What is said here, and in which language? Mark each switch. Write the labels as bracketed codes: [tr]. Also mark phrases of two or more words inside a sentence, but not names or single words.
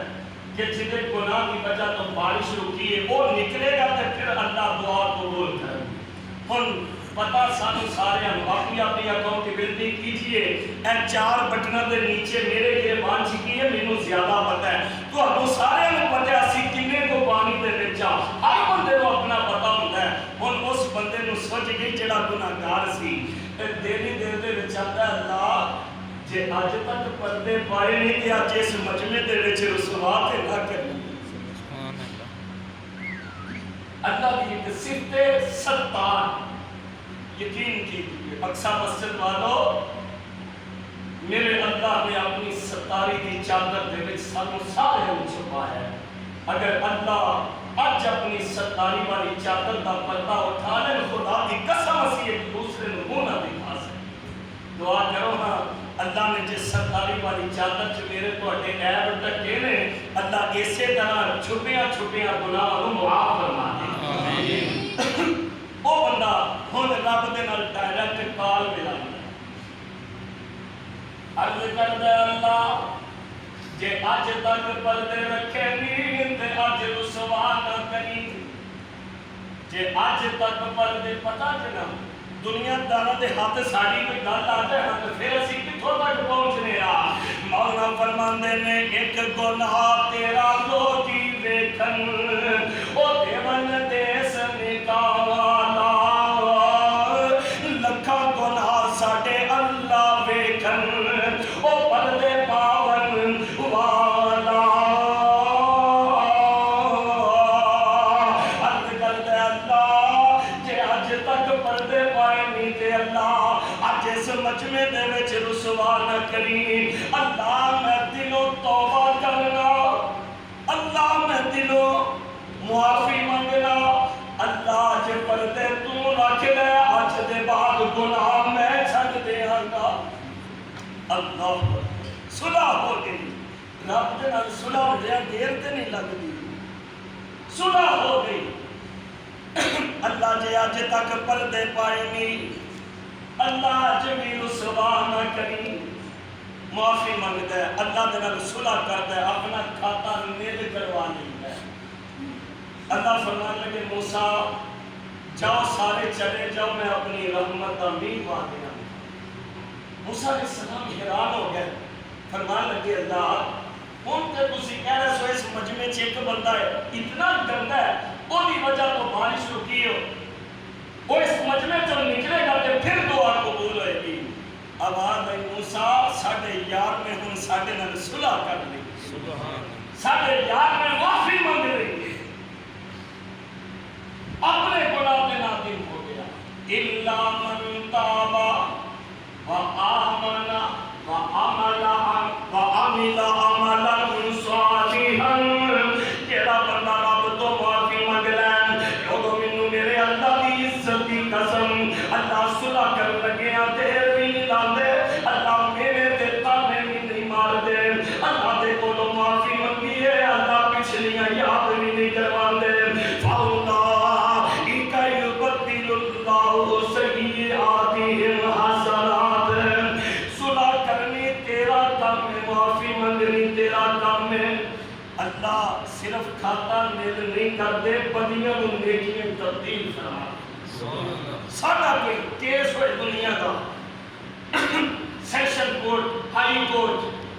[ur] کہ جنہیں گناہ کی وجہ تو بارش رکی ہے وہ نکلے گا تو پھر اللہ دعا قبول کرے [pa] ہن پتا سانو سارے [ur] ہم اپنی اپنی اکاؤنٹیبلٹی کیجئے [pa] اے 4 بٹنوں دے نیچے میرے گربان چکی ہے مینوں زیادہ پتا ہے تو ہم سارے نوں پتہ اسی کنے کو پانی دے وچ ہر بندے کو اپنا پتا ہوندا ہے ہن اس بندے نوں سوچ گئی جڑا گناہگار سی دلی دل دے وچ آندا ہے اللہ جے اج تک پردے پائے نہیں تے اج اس مجمع دے وچ رسوا تے نہ کرنی [ur] اللہ کی ایک صفت ستار یقین کیجیے اقصی مسجد والو میرے اللہ نے اپنی ستاری کی چادر [pa] دے وچ سانو سارے نوں چھپایا ہے اگر اللہ اج اپنی ستاری والی چادر دا پردہ اٹھا لے خدا کی قسم اسی ایک دوسرے نوں منہ نہ دکھا سکے دعا کرو نا اللہ نے جس ستاری والی چادر چ میرے تواڈے عیب ڈھکے نے اللہ اسی طرح چھپیاں چھپیاں گناہاں نوں معاف فرما دے آمین وہ بندہ ہن رب دے نال ڈائریکٹ کال ملائی عرض کردا اللہ جے اج تک پردے رکھے نہیں تے اج رسوا نہ کری جے اج تک پردے پتہ چلا دنیا داراں دے ہاتھ ساڈی کوئی گل آ جائے تے پھر اسی کتھوں تک پہنچنے آ مولا فرماندے نے ایک گناہ تیرا لوکی ویکھن او دیون دیس نکالا لکھاں گناہ ساڈے اللہ ویکھن او پردے پاون والا عرض کردا اللہ جے اج تک پردے پائے نہیں تے اللہ اج اس مجمع دے وچ رسوا نہ کری اللہ میں دلوں توبہ کرنا اللہ میں دلوں معافی منگنا اللہ جے پردے تو رکھ لے اج دے بعد گناہ میں چھڈ دیاں گا اللہ صلح ہو گئی رب دے نال صلح ہوندیاں دیر تے نہیں لگدی صلح ہو گئی اللہ جے اج تک پردے پائے نہیں اللہ اج بھی رسوا نہ کری معافی منگدا ہے اللہ دے نال صلح کردا ہے اپنا کھاتا نیل کروا لیندا ہے اللہ فرمان لگے موسیٰ جاؤ سارے چلے جاؤ میں اپنی رحمت کا میغ وا دیا موسیٰ علیہ السلام حیران ہو گئے فرمان لگے اللہ ہن تے تسی کہہ رہے سو اس مجمع چ ایک بندہ ہے اتنا گندا ہے وہ دی وجہ تو بارش رکی ہو وہ اس مجمع چ نکلے گا تے پھر دعا قبول ہوئے گی آواز آئی موسیٰ ساڈے یار میں ہن ساڈے نال صلح کر لی ساڈے یار میں معافی مانگ رہی [ur] اپنے گناہ پہ نادم ہو گیا [ar] الا من تاب وآمن وعمل عملا صالحا [ur] جڑا [pa] بندہ رب تو معافی منگ لے لوگوں مینوں میرے اللہ دی عزت دی قسم اللہ صلح کر لگے دیر بھی نہیں لاندے اللہ میرے تے تانے بھی نہیں مار دے اللہ دے کولوں معافی منگی ہے اللہ پچھلیاں یاد بھی نہیں کرواندے اللہ صرف کھاتا نیل نہیں کر دے بدیاں نیکیاں تبدیل فرما ساڈا کوئی کیس ہوئے دنیا کا سیشن کورٹ ہائی کورٹ